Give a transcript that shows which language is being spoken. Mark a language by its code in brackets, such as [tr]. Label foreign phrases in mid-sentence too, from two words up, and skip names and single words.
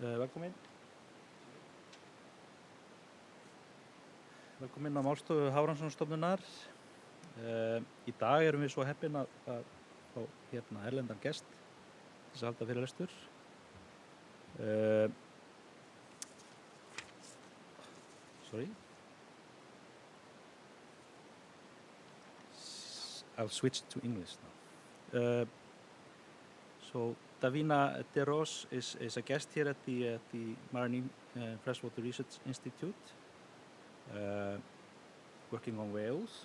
[is] Velkomin. Velkomin á Málstofu Hafrannsóknastofnunar. Í dag erum við svo heppin að fá hérna erlendan gest til þess að halda fyrirlestur. [en] Sorry. I'll switch to English now. So Davina Derous is a guest here at the Marine Freshwater Research Institute, working on whales.